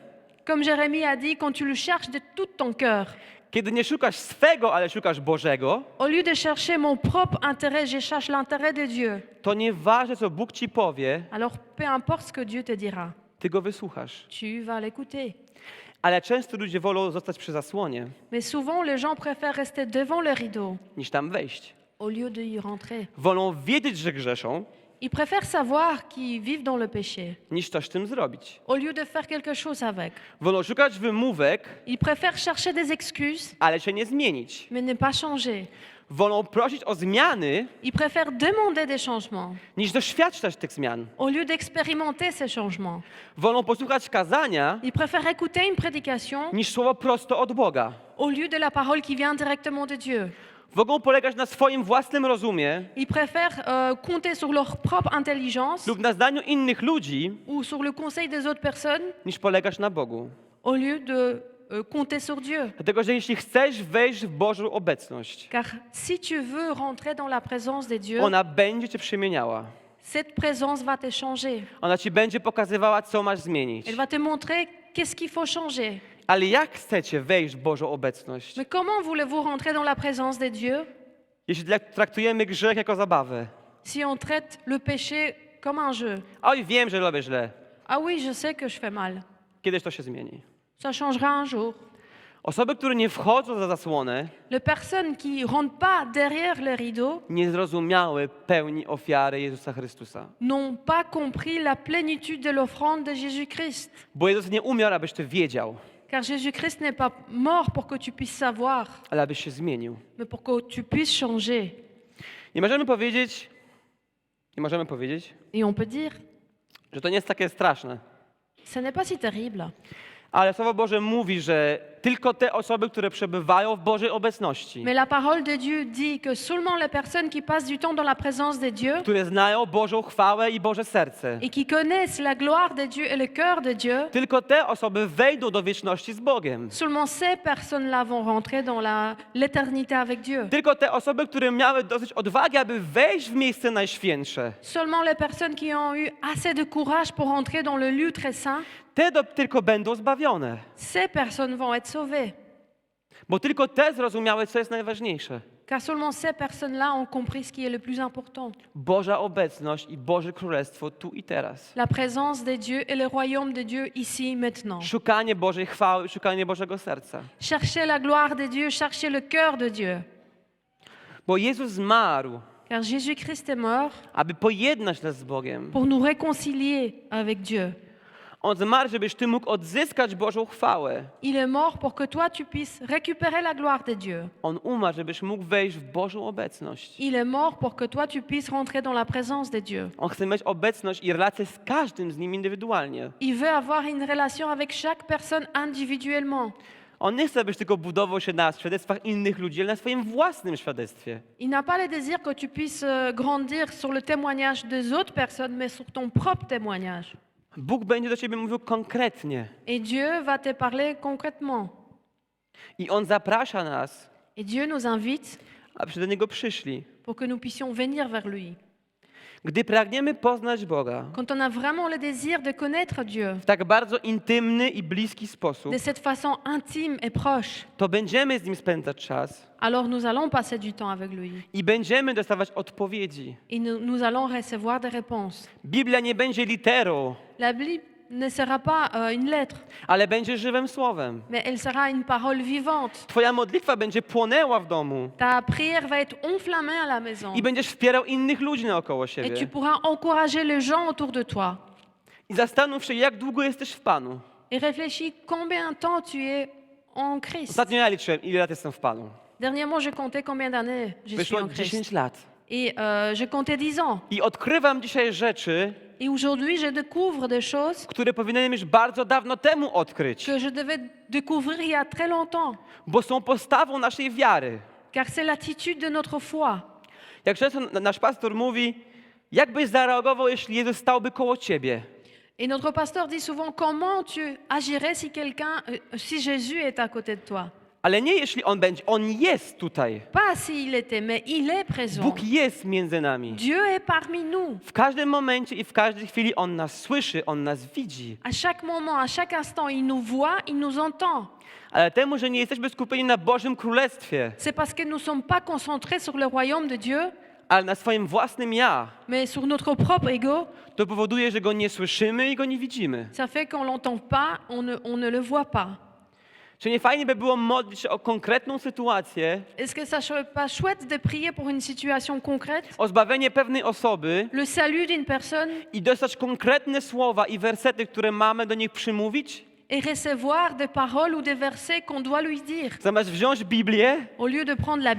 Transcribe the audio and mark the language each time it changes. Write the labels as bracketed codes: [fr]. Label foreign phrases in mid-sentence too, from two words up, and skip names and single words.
[fr] comme Jérémie a dit, quand tu le cherches de tout ton cœur, [pl] kiedy nie szukasz swego, ale szukasz Bożego, [fr] au lieu de chercher mon propre intérêt, je cherche l'intérêt de Dieu. [pl] to nieważne, co Bóg ci powie, [fr] Alors, peu importe ce que Dieu te dira, [pl] ty Go wysłuchasz. [fr] tu vas l'écouter. [pl] Ale często ludzie wolą zostać przy zasłonie, [fr] Mais souvent, les gens préfèrent rester devant le rideau [pl] niż tam wejść. [fr] au lieu d'y rentrer. [pl] Wolą wiedzieć, że grzeszą, [fr] Ils préfèrent savoir qu'ils vivent dans le péché [pl] niż coś z tym zrobić. [fr] au lieu de faire quelque chose avec. [pl] Wolą szukać wymówek, [fr] Ils préfèrent chercher des excuses, [pl] ale się nie zmienić. [fr] mais ne pas changer. [pl] Wolą prosić o zmiany, [fr] Ils préfèrent demander des changements [pl] niż doświadczać tych zmian. [fr] au lieu d'expérimenter ces changements. [pl] Wolą posłuchać kazania, [fr] Ils préfèrent écouter une prédication [pl] niż słowo prosto od Boga. [fr] au lieu de la parole qui vient directement de Dieu. [pl] Mogą polegać na swoim własnym rozumie [fr] Ils préfèrent compter sur leur propre intelligence [pl] lub na zdaniu innych ludzi, [fr] ou sur le conseil des autres personnes [pl] niż polegać na Bogu. [fr] au lieu de compter sur Dieu. [pl] Dlatego, że jeśli chcesz wejść w Bożą obecność, [fr] Car si tu veux rentrer dans la présence de Dieu, [pl] ona będzie cię przemieniała. [fr] cette présence va te changer. [pl] Ona ci będzie pokazywała, co masz zmienić. [fr] Elle va te montrer qu'est-ce qu'il faut changer. [pl] Ale jak chcecie wejść w Bożą obecność, [fr] Mais comment voulez-vous rentrer dans la présence de Dieu [pl] jeśli traktujemy grzech jako zabawę? [fr] si on traite le péché comme un jeu? [pl] Oj, wiem, że robię źle. [fr] Ah oui, je sais que je fais mal. [pl] Kiedyś to się zmieni. [fr] Ça changera un jour. [pl] Osoby, które nie wchodzą za zasłonę, [fr] Les personnes qui ne rentrent pas derrière le rideau [pl] nie zrozumiały pełni ofiary Jezusa Chrystusa. [fr] n'ont pas compris la plénitude de l'offrande de Jésus-Christ. [pl] Bo Jezus nie umiał, abyś ty wiedział, [fr] Car Jésus-Christ n'est pas mort pour que tu puisses savoir, [pl] ale abyś się zmienił. [fr] mais pour que tu puisses changer. [pl] Nie możemy powiedzieć, [fr] Et on peut dire, [pl] że to nie jest takie straszne. [fr] ce n'est pas si terrible. [pl] Ale Słowo Boże mówi, że tylko te osoby, które przebywają w Bożej obecności, [fr] Mais la parole de Dieu dit que seulement les personnes qui passent du temps dans la présence de Dieu [pl] które znają Bożą chwałę i Boże serce, [fr] et qui connaissent la gloire de Dieu et le cœur de Dieu, [pl] tylko te osoby wejdą do wieczności z Bogiem. [fr] seulement ces personnes-là vont rentrer dans l'éternité avec Dieu. [pl] Tylko te osoby, które miały dosyć odwagi, aby wejść w miejsce najświętsze, [fr] Seulement les personnes qui ont eu assez de courage pour entrer dans le lieu très saint, [pl] tylko będą zbawione. [fr] ces personnes vont être sauvées. [pl] Bo tylko te zrozumiały, co jest najważniejsze. [fr] Car seulement ces personnes-là ont compris ce qui est le plus important. [pl] Boża obecność i Boże Królestwo tu i teraz. [fr] La présence de Dieu et le royaume de Dieu ici, maintenant. [pl] Szukanie Bożej chwały, szukanie Bożego serca. [fr] Cherchez la gloire de Dieu, cherchez le cœur de Dieu. [pl] Bo Jezus zmarł, [fr] Car Jésus-Christ est mort [pl] aby pojednać nas z Bogiem. [fr] pour nous réconcilier avec Dieu. [pl] On zmarł, żebyś ty mógł odzyskać Bożą chwałę. [fr] Il est mort pour que toi, tu puisses récupérer la gloire de Dieu. [pl] On umarł, żebyś mógł wejść w Bożą obecność. [fr] Il est mort pour que toi, tu puisses rentrer dans la présence de Dieu. [pl] On chce mieć obecność i relację z każdym z nim indywidualnie. [fr] Il veut avoir une relation avec chaque personne individuellement. [pl] On nie chce, abyś tylko budował się na świadectwach innych ludzi, ale na swoim własnym świadectwie. [fr] Il n'a pas le désir que tu puisses grandir sur le témoignage des autres personnes, mais sur ton propre témoignage. [pl] Bóg będzie do ciebie mówił konkretnie. [fr] Et Dieu va te parler concrètement. [pl] I On zaprasza nas, [fr] Et Dieu nous invite [pl] abyśmy do Niego przyszli. [fr] pour que nous puissions venir vers lui. [pl] Gdy pragniemy poznać Boga [fr] quand on a vraiment le désir de connaître Dieu [pl] w tak bardzo intymny i bliski sposób, [fr] de cette façon intime et proche, [pl] to będziemy z Nim spędzać czas [fr] alors nous allons passer du temps avec lui [pl] i będziemy dostawać odpowiedzi. [fr] et nous allons recevoir des réponses. [pl] Biblia nie będzie literą, [fr] La Bible ne sera pas une lettre, [pl] ale będzie żywym słowem. [fr] mais elle sera une parole vivante. [pl] Twoja modlitwa będzie płonęła w domu [fr] Ta prière va être enflammée à la maison [pl] i będziesz wspierał innych ludzi naokoło [fr] et tu [pl] siebie. [fr] pourras encourager les gens autour de toi. [pl] I zastanów się, jak długo jesteś w Panu. [fr] Et réfléchis combien de temps tu es en Christ. [pl] Ostatnio ja liczyłem, ile lat jestem w Panu. [fr] Dernièrement, j'ai compté combien d'années je suis [pl] Wyszło [fr] en Christ. [pl] 10 lat. [fr] Et j'ai compté 10 ans. [pl] I odkrywam dzisiaj rzeczy, [fr] Et aujourd'hui, je découvre des choses [pl] które powinienem już bardzo dawno temu odkryć, [fr] que je devais découvrir il y a très longtemps. [pl] bo są postawą naszej wiary. [fr] Car c'est l'attitude de notre foi. [pl] Jak często nasz pastor mówi, jak byś zareagował, jeśli Jezus stałby koło ciebie? [fr] Et notre pasteur dit souvent comment tu agirais si si Jésus est à côté de toi. [pl] Ale nie jeśli On będzie, On jest tutaj. [fr] Pas s'il était, mais il est présent. [pl] Bóg jest między nami. [fr] Dieu est parmi nous. [pl] W każdym momencie i w każdej chwili On nas słyszy, On nas widzi. [fr] À chaque moment, à chaque instant, il nous voit, il nous entend. [pl] Ale temu, że nie jesteśmy skupieni na Bożym Królestwie, [fr] C'est parce que nous ne sommes pas concentrés sur le royaume de Dieu, [pl] ale na swoim własnym ja, [fr] mais sur notre propre ego. [pl] to powoduje, że Go nie słyszymy i Go nie widzimy. [fr] Ça fait qu'on l'entend pas, on ne le voit pas. [pl] Czy nie fajnie by było modlić się o konkretną sytuację, [fr] Est-ce que ça serait pas chouette de prier pour une situation concrète, [pl] o zbawienie pewnej osoby [fr] le salut d'une personne [pl] i dostać konkretne słowa i wersety, które mamy do nich przymówić, [fr] et recevoir des paroles ou des versets qu'on doit lui dire, [pl] zamiast wziąć Biblię [fr] au lieu de prendre la